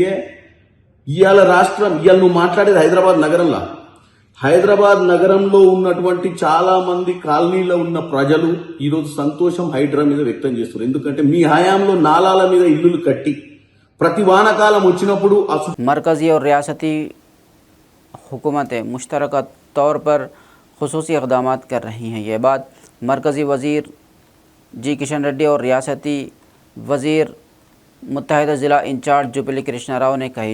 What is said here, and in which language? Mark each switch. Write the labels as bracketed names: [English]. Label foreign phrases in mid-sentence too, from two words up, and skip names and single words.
[Telugu] ఇవాళ నువ్వు మాట్లాడేది హైదరాబాద్ నగరంలో ఉన్నటువంటి చాలా మంది కాలనీలో ఉన్న ప్రజలు ఈరోజు సంతోషం హైడ్రా మీద వ్యక్తం చేస్తున్నారు. ఎందుకంటే మీ హయాంలో నాలాల మీద ఇల్లులు కట్టి ప్రతి వానకాలం వచ్చినప్పుడు [Urdu] مرکزی اور ریاستی حکومتیں مشترکہ طور پر خصوصی اقدامات کر رہی ہیں۔ یہ بات مرکزی وزیر کشن ریڈی اور ریاستی وزیر متحدہ ضلع انچارج جوپلی کرشنا راؤ نے کہی۔